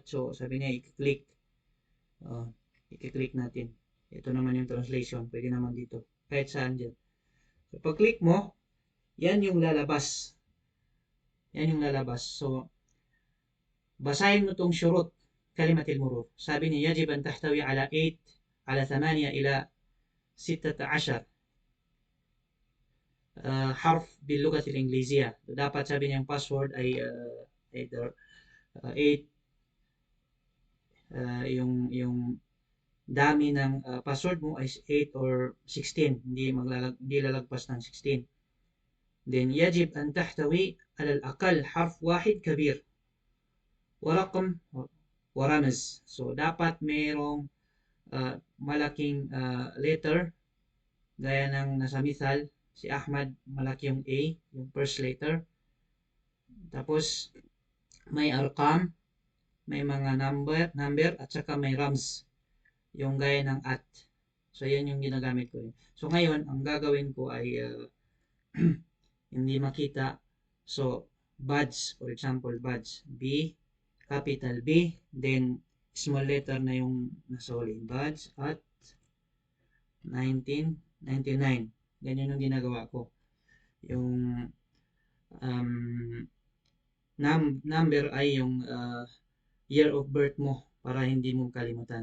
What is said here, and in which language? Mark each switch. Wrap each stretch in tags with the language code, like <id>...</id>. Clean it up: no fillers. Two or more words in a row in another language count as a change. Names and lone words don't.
<tl>So sabi niya, i-click. I-click natin. Ito naman yung translation, pwede naman dito. Kahit saan dyan. So pag-click mo, yan yung lalabas. Yan yung lalabas. So, basahin mo tong</tl> <ar>شروط كلمة المرور.</ar> <tl>Sabi niya,</tl> <ar>يجب أن تحتوي على 8، على 8 إلى 16 حرف باللغة الإنجليزية.</ar> <tl>So, dapat sabi niya yung password ay either 8, yung dami ng password mo ay 8 or 16. Hindi lalagpas ng 16. Then,</tl> <ar>يجب أن تحتوي على الأقل حرف واحد كبير ورقم ورمز.</ar> <tl>So, dapat mayroong malaking letter, gaya ng nasa misal, si Ahmad, malaki yung A, yung first letter. Tapos, may arkam, may mga number, at saka may rams, yung gaya ng at. So, yan yung ginagamit ko. So, ngayon, ang gagawin ko ay hindi makita. So, badge,</tl> <en>for example,</en> <tl>badge, B, capital B, then</tl> <en>small letter</en> <tl>na yung nasa huli. Badge at 1999. Ganyan yung ginagawa ko. Yung number ay yung</tl> <en>year of birth</en> <tl>mo para hindi mo kalimutan.</tl>